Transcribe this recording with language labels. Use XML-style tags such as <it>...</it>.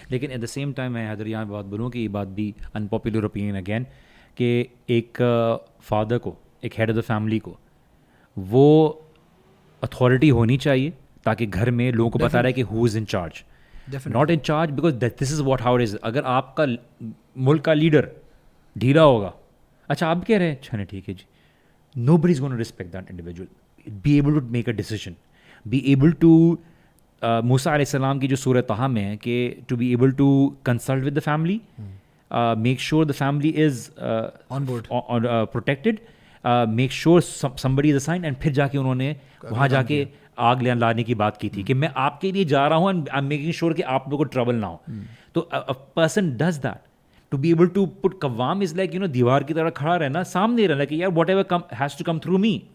<ur>لیکن</ur> <en>at the same time</en> <ur>میں حیدر یہاں بات بولوں کہ یہ بات بھی</ur> <en>unpopular opinion again,</en> <ur>کہ ایک فادر کو, ایک ہیڈ آف دا فیملی کو وہ اتھارٹی ہونی چاہیے تاکہ گھر میں لوگوں کو بتا رہا ہے کہ</ur> <en>Who is in charge, not in charge because this is what how it is.</en> <ur>اگر آپ کا ملک کا لیڈر ڈھیلا ہوگا, اچھا آپ کہہ رہے ہیں, اچھا نہیں ٹھیک ہے جی,</ur> <en>nobody is going to respect that individual. Be able to make a decision. Be able to</en> <ur>موسیٰ علیہ السلام کی جو سورہ طٰہٰ میں ہے کہ</ur> <en>to be able to consult with the family, make sure the family is on board, protected, make sure somebody is assigned, and</en> <ur>پھر جا کے انہوں نے وہاں جا کے آگ لانے کی بات کی تھی کہ میں آپ کے لیے جا رہا ہوں</ur> <en>and I'm making sure</en> <ur>کہ آپ لوگوں کو ٹربل نہ ہو.</ur> <en>تو a person does that. To be able to put قوام is like,</en> <ur>دیوار کی طرح کھڑا رہنا, سامنے رہنا کہ یار</ur> <en>Whatever has to come through me.</en>